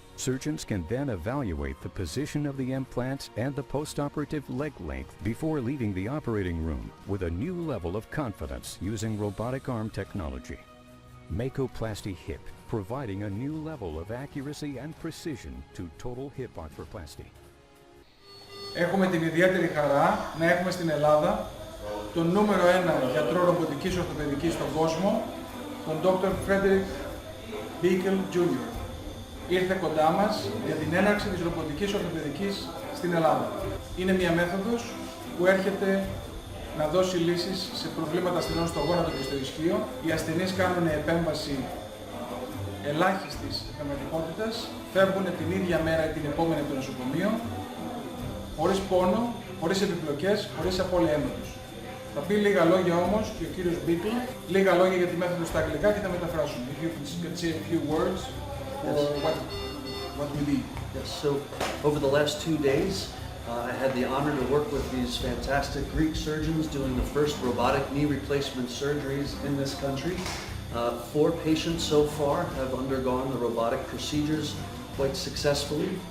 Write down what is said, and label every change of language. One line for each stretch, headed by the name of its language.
English: Surgeons can then evaluate the position of the implants and the post-operative leg length before leaving the operating room with a new level of confidence using robotic arm technology. MAKO Hip, providing a new level of accuracy and precision to total hip arthroplasty.
Greek: Έχουμε την ιδιαίτερη χαρά να έχουμε στην Ελλάδα τον νούμερο 1 γιατρό ρομποτικής ορθοπαιδικής στον κόσμο, τον Dr. Frederick Bickel Jr. Ήρθε κοντά μας για την έναρξη της ρομποτικής ορθοπαιδικής στην Ελλάδα. Είναι μια μέθοδος που έρχεται να δώσει λύσεις σε προβλήματα ασθενών στο γόνατο και στο ισχύο. Οι ασθενείς κάνουν επέμβαση ελάχιστης επεμβατικότητας, φεύγουν την ίδια μέρα ή την επόμενη από το νοσοκομείο, χωρίς πόνο, χωρίς επιπλοκές, χωρίς απώλεια αίματος. Θα πει λίγα λόγια όμως και ο κύριος Μπίκλ, λίγα λόγια για τη μέθοδο στα αγγλικά και θα μεταφράσουμε.
English: If you can say a few words for what we need. Yes, so over the last 2 days, I had the honor to work with these fantastic Greek surgeons doing the first robotic knee replacement surgeries in this country. 4 patients so far have undergone the robotic procedures quite successfully.